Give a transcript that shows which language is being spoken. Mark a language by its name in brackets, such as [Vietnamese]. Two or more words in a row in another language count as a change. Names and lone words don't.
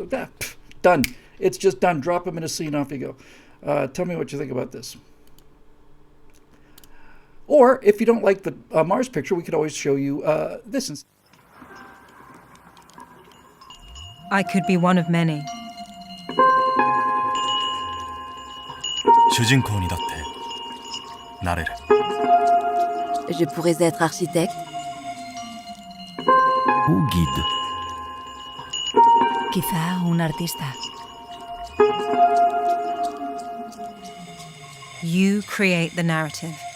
[English] Done. It's just done. Drop them in a scene, off you go. Tell me what you think about this. Or if you don't like the Mars picture, we could always show you this. I could be one of many. [Japanese] 主人公にだってなれる [French] Je pourrais être architecte. Ou guide. [Spanish] Quizá un artista. [English] You create the narrative.